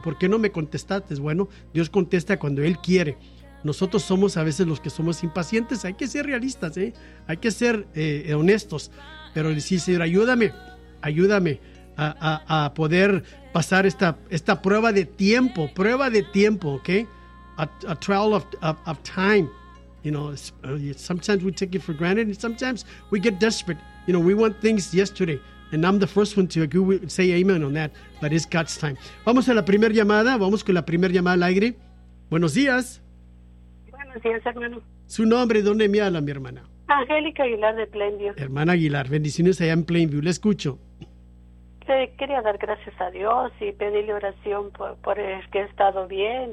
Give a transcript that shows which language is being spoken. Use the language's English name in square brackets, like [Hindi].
[Spanish] ¿Por qué no me contestaste? Bueno, Dios contesta cuando Él quiere. Nosotros somos a veces los que somos impacientes, hay que ser realistas, ¿eh? Hay que ser honestos, pero decir, Señor, ayúdame a poder pasar esta prueba de tiempo, ¿ok? [English] A trial of time, you know, sometimes we take it for granted and sometimes we get desperate, you know, we want things yesterday, and I'm the first one to agree with, say amen on that, but it's God's time. [Spanish] Vamos a la primera llamada, vamos con la primera llamada al aire. Buenos días. Buenos días, hermano. ¿Su nombre? ¿Dónde me habla, mi hermana? Angélica Aguilar de Plainview. Hermana Aguilar, bendiciones allá en Plainview. Le escucho. Quería dar gracias a Dios y pedirle oración por el que he estado bien.